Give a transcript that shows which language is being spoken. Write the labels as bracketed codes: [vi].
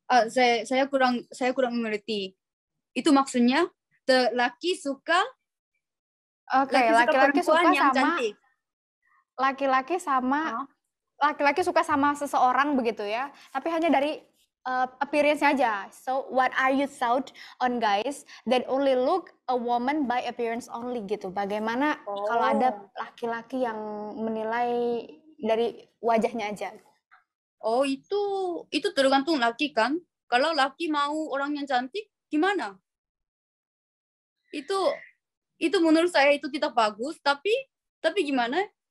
[id] Saya kurang mengerti. Itu maksudnya laki suka Oke, laki suka laki-laki perempuan yang cantik. laki-laki sama Hah? laki-laki suka sama seseorang begitu ya, tapi hanya dari appearance-nya aja. [en] So what are you thought on guys that only look a woman by appearance only gitu? [id] Bagaimana kalau ada laki-laki yang menilai dari wajahnya aja? Oh, itu tergantung laki kan. Kalau laki mau orang yang cantik, gimana? Itu menurut saya itu tidak bagus, tapi gimana?